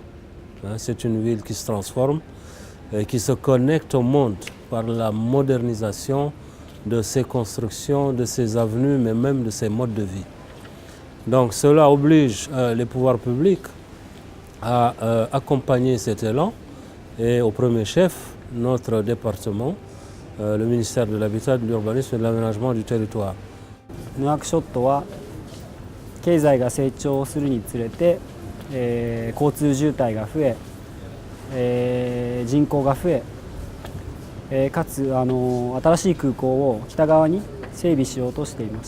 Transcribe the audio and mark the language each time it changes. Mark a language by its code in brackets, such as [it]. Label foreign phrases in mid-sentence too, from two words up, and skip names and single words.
[fr] C'est une ville qui se transforme, qui se connecte au monde par la modernisation de ses constructions, de ses avenues, mais même de ses modes de vie. Donc cela oblige les pouvoirs publics à accompagner cet élan et au premier chef, notre département, le ministère de l'Habitat, de l'Urbanisme et de l'Aménagement du territoire. [ja] ヌアクショットは経済が成長するにつれて、交通渋滞が増え、人口が増え、かつ新しい空港を北側に整備しようとしていました。